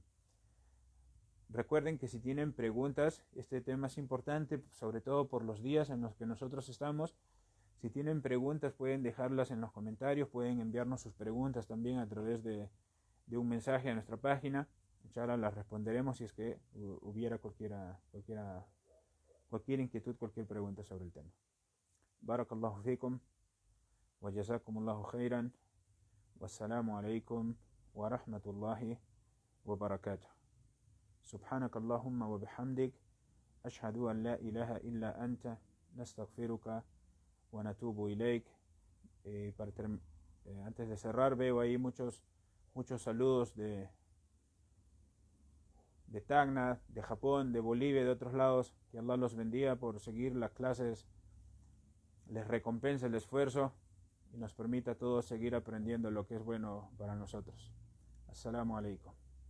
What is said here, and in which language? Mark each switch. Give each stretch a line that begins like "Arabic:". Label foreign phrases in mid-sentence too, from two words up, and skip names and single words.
Spanish: Recuerden que si tienen preguntas, este tema es importante, sobre todo por los días en los que nosotros estamos. Si tienen preguntas, pueden dejarlas en los comentarios, pueden enviarnos sus preguntas también a través de un mensaje a nuestra página. Inshallah las responderemos si es que hubiera cualquier inquietud, cualquier pregunta sobre el tema.
Arabic: بارك الله فيكم وجزاكم الله خيرا. والسلام عليكم ورحمة الله وبركاته. سبحانك اللهم وبحمدك أشهد أن لا إله إلا أنت نستغفرك ونتوب إليك.
Spanish: Antes de cerrar, veo ahí muchos saludos de Tacna, de Japón, de Bolivia, de otros lados. Que Allah los bendiga por seguir las clases, les recompense el esfuerzo y nos permita a todos seguir aprendiendo lo que es bueno para nosotros.
Arabic: السلام عليكم.